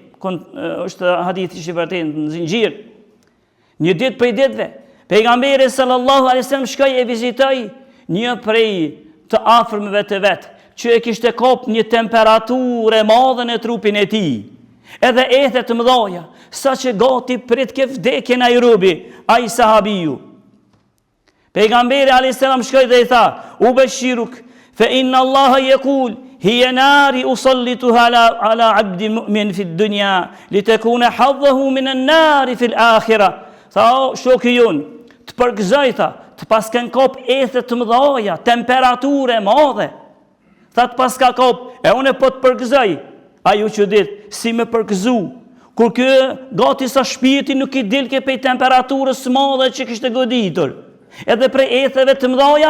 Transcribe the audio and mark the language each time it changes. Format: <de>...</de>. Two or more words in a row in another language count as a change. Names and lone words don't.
<sq>Është hadith i vërtetë në zinxhir. Një ditë prej ditëve, pejgamberi</sq> <ar>صلى الله عليه وسلم</ar> <sq>shkoi e vizitoi një prej të afërmëve të vet, që e kishte kap një temperaturë e madhe në trupin e tij, edhe ethe të mëdha, sa që gati prit ke vdekjen ai robi, ai sahabiu.</sq> <ar>Pejgamberi عليه السلام</ar> <sq>shkoi dhe i tha:</sq> <ar>أبشرك فإن الله يقول هي ناري أسلطها على عبدي المؤمن في الدنيا لتكون هذه من النار في الآخرة.</ar> <sq>Tha: shoku jon, të përgëzoj tha, të pasken kop ethe të mëdha, temperaturë e madhe. Tha: të paska kop, e unë po të përgëzoj. Ai u çudit, si më përgëzu, kur kë gati sa shpirti nuk i dilke prej temperaturës së madhe që kishte goditur, edhe prej etheve të mëdha.</sq>